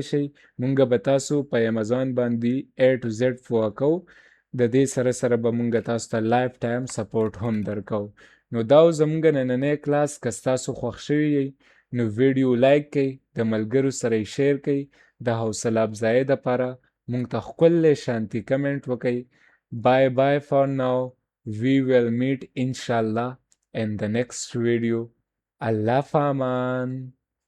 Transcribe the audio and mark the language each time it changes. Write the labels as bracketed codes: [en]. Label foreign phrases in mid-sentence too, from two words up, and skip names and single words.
[ps] مونږ به تاسو په امازون باندې [en] A to Z [ps] پوهه کوو. د دې سره سره به مونږ تاسو ته [en] lifetime support [ps] هم درکو. نو دا زمونږ نننی کلاس که ستاسو خوښ شوی یي نو ویډیو لایک کړئ، د ملګرو سره یې شیر کړئ، د حوصله افزایۍ دپاره مونږ ته ښکلی شانتي کمنټ وکئ. [en] Bye bye for now. We will meet inshallah in the next video. [ar] Allah Faman.